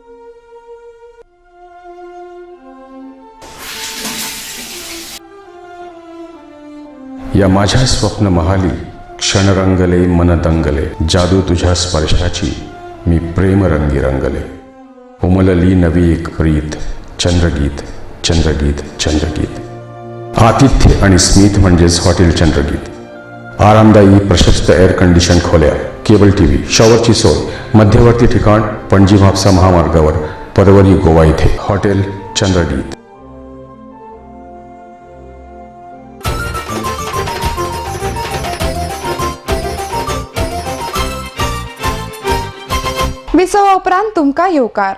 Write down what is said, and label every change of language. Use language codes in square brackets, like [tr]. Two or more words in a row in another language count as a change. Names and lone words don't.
[mr] या माझ्या स्वप्न महाली क्षण रंगले मन दंगले जादू तुझ्या स्पर्शाची मी प्रेम रंगी रंगले उमलली नवी एक प्रीत चंद्रगीत चंद्रगीत चंद्रगीत. आतिथ्य आणि स्मित म्हणजेच हॉटेल चंद्रगीत. आरामदायी प्रशस्त [en] air condition [mr] खोल्या, [en] cable TV, [mr] शॉवरची सोय, मध्यवर्ती ठिकाण पणजी म्हापसा महामार्गावर परवरी गोवा इथे हॉटेल चंद्रगीत. [kok] विसवा उपरांत तुमकां येवकार.